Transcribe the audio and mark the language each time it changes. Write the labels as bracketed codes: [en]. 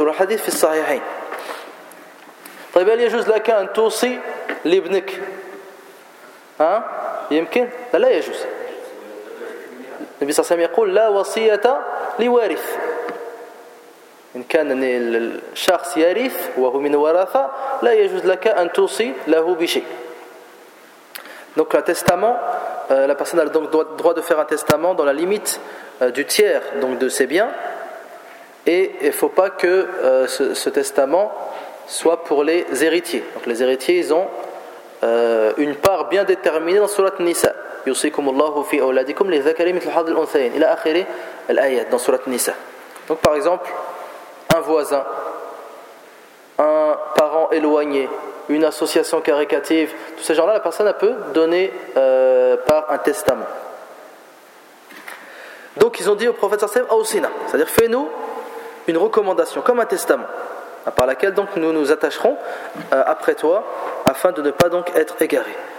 [ar] والحديث في الصحيحين. طيب هل يجوز لك أن توصي لابنك؟ ها؟ يمكن؟ لا يجوز. النبي صلى الله عليه وسلم يقول لا وصية لوارث. إن كان الشخص يرث وهو من ورثة لا يجوز لك أن توصي له بشيء. [fr] Donc un testament, la personne a donc droit de faire un testament dans la limite du tiers donc de ses biens, et il faut pas que ce testament soit pour les héritiers. Donc les héritiers ils ont une part bien déterminée dans sourate Nisa. [ar] يوصيكم الله في أولادكم للذكر مثل حظ الأنثيين إلى آخر الآيات [fr] dans sourate Nisa. Donc par exemple un voisin, un parent éloigné, une association caritative, tous ces gens-là, la personne peut donner par un testament. Donc ils ont dit au prophète sallallahu alayhi wa sallam [ar] أوصينا, [fr] c'est-à-dire fais-nous une recommandation comme un testament par laquelle donc nous nous attacherons après toi afin de ne pas donc être égarés.